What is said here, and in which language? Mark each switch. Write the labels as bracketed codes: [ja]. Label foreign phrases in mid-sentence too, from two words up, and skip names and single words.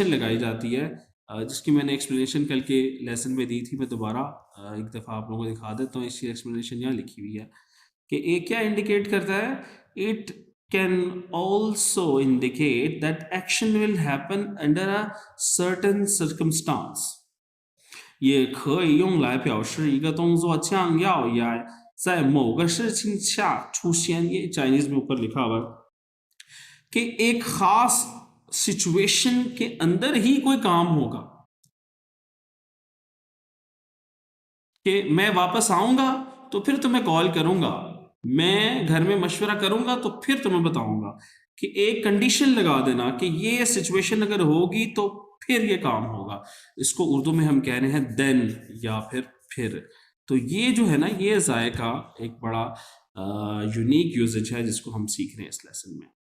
[ur] لگائی جاتی ہے جس کی میں نے ایکسپلینیشن کل کے لیسن میں دی تھی میں دوبارہ ایک دفعہ آپ لوگوں کو دکھا دیتا ہوں اس کی ایکسپلینیشن یہاں لکھی ہوئی ہے کہ ایک کیا انڈیکیٹ کرتا ہے [en] it can also indicate that action will happen under a certain circumstance [zh] 也可以用来表示一个动作将要在某个事情下出现 [ur] یہ چائنیز میں اوپر لکھا ہوا کہ ایک خاص سچویشن کے اندر ہی کوئی کام ہوگا کہ میں واپس آؤں گا تو پھر تمہیں کال کروں گا میں گھر میں مشورہ کروں گا تو پھر تمہیں بتاؤں گا کہ ایک کنڈیشن لگا دینا کہ یہ سچویشن اگر ہوگی تو پھر یہ کام ہوگا اس کو اردو میں ہم کہہ رہے ہیں دین یا پھر تو یہ جو ہے نا یہ جائے کا ایک بڑا یونیک یوزیج ہے جس کو ہم سیکھ رہے ہیں اس لیسن میں